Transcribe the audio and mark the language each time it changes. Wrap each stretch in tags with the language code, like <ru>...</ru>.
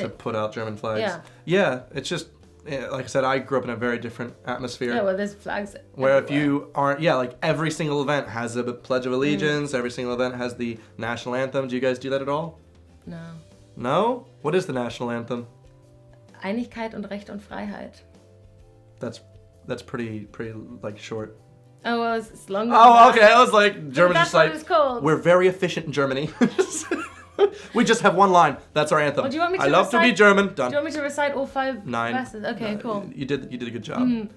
<en>To put out German flags. Yeah. Yeah, it's just, like I said, I grew up in a very different atmosphere. Yeah, well, there's flags where everywhere. If you aren't, like, every single event has a Pledge of Allegiance, every single event has the national anthem. Do you guys do that at all? No. No? What is the national anthem?</en> <de>Einigkeit und Recht und Freiheit.</de> <en>That's pretty like short. Oh, well, it's longer. Oh, okay. I was like, German that's just like, what it's called. We're very efficient in Germany. We just have one line. That's our anthem. Well, do you want me to I love to be German. Done. Do you want me to recite all 5 9 verses? Okay, cool. You did a good job.</en>